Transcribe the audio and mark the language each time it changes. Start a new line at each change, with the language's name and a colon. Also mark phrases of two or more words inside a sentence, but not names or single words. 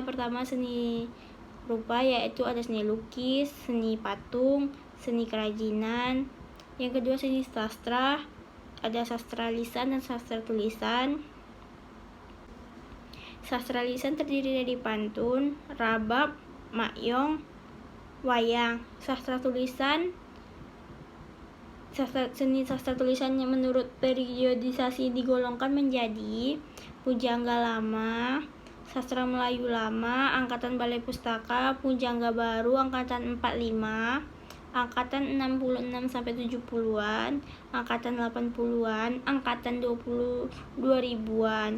Indonesian: Pertama, seni rupa, yaitu ada seni lukis, seni patung, seni kerajinan. Yang kedua, seni sastra, ada sastra lisan dan sastra tulisan. Sastra lisan terdiri dari pantun, rabab, makyong, wayang. Seni sastra tulisan yang menurut periodisasi digolongkan menjadi pujangga lama, sastra Melayu lama, angkatan balai pustaka, pujangga baru, angkatan 45, angkatan 66 sampai 70-an, angkatan 80-an, angkatan 2000-an.